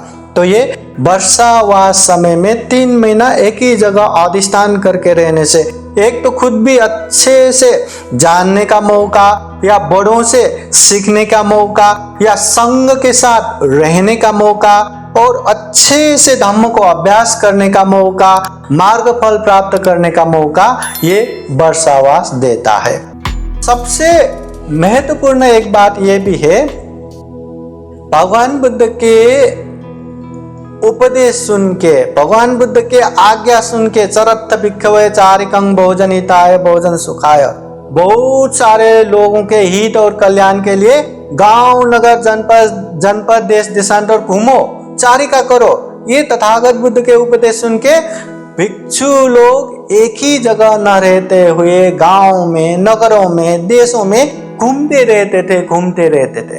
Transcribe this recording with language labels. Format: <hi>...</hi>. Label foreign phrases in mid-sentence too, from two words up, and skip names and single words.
<hi>तो ये वर्षावास समय में 3 महीना एक ही जगह अधिष्ठान करके रहने से एक तो खुद भी अच्छे से जानने का मौका, या बड़ों से सीखने का मौका, या संग के साथ रहने का मौका, और अच्छे से धम्म को अभ्यास करने का मौका, मार्ग फल प्राप्त करने का मौका ये वर्षावास देता है। सबसे महत्वपूर्ण एक बात यह भी है, भगवान बुद्ध के उपदेश सुन के, भगवान बुद्ध के आज्ञा सुन के,</hi> <pi>चरत्थ भिक्खवे चारिकं भोजन हिताय भोजन सुखाय,</pi> <hi>बहुत सारे लोगों के हित और कल्याण के लिए गांव नगर जनपद देश देशांतर घूमो, चारिका करो। ये तथागत बुद्ध के उपदेश सुन के भिक्षु लोग एक ही जगह न रहते हुए गांव में, नगरों में, देशों में घूमते रहते थे।</hi>